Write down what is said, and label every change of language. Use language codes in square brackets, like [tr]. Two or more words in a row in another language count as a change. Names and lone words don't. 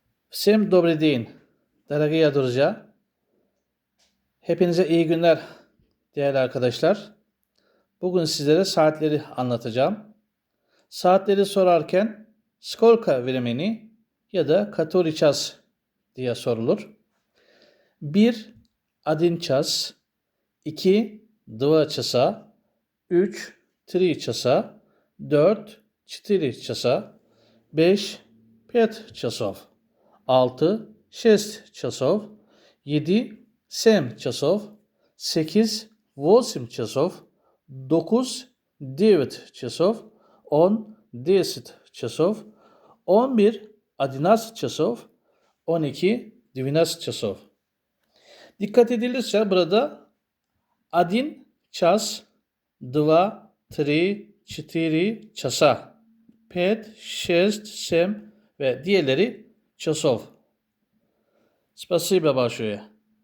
[ru] Всем добрый день, дорогие друзья. [tr] Hepinize iyi günler değerli arkadaşlar. Bugün sizlere saatleri anlatacağım. Saatleri sorarken [ru] сколько времени [tr] ya da [ru] который час [tr] diye sorulur. 1. [ru] Один час, 2. Два часа, 3. Три часа, 4. Четыре часа, 5. Пять часов, 6. Шесть часов, 7. Семь часов, 8. Восемь часов, 9. Девять часов, 10. Десять часов, 11. Одиннадцать часов, 12. Двенадцать часов. [tr] Dikkat edilirse burada [ru] один час, два, три, четыре часа, [tr] 5, 6, 7 ve diğerleri часов. [ru] Спасибо большое.